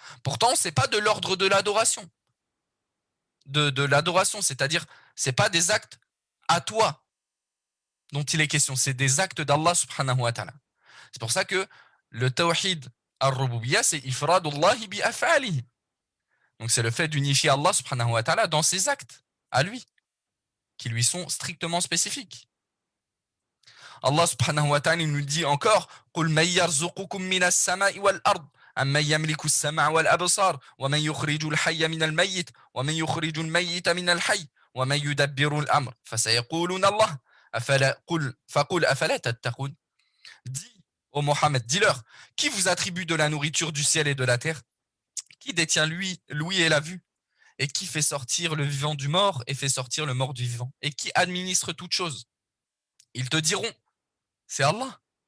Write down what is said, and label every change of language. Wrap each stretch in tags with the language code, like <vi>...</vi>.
<fr>Pourtant, ce n'est pas de l'ordre de l'adoration. De l'adoration, c'est-à-dire, ce n'est pas des actes à toi dont il est question, c'est des actes d'Allah subhanahu wa ta'ala. C'est pour ça que le tawhid al-rububiyya, c'est ifradullahi bi af'alihi. Donc c'est le fait d'unifier Allah subhanahu wa ta'ala dans ses actes, à lui, qui lui sont strictement spécifiques.</fr> <ar>Allah subhanahu wa ta'ala</ar> <fr>nous dit encore</fr> <ar>قُلْ مَنْ يَرْزُقُكُم مِّنَ السَّمَاءِ وَالْأَرْضِ أَمَّنْ يَمْلِكُ السَّمْعَ وَالْأَبْصَارَ وَمَنْ يُخْرِجُ الْحَيَّ مِنَ الْمَيِّتِ وَمَنْ يُخْرِجُ الْمَيِّتَ مِنَ الْحَيِّ وَمَنْ يُدَبِّرُ الْأَمْرَ فَسَيَقُولُونَ اللَّهُ فَقُلْ أَفَلَا تَتَّقُونَ.</ar> <fr>Dis ô Mohammed, dis-leur, qui vous attribue de la nourriture du ciel et de la terre? Qui détient l'ouïe et la vue? Et qui fait sortir le vivant du mort et fait sortir le mort du vivant? Et qui administre toutes choses? Ils te diront, c'est Allah.</fr>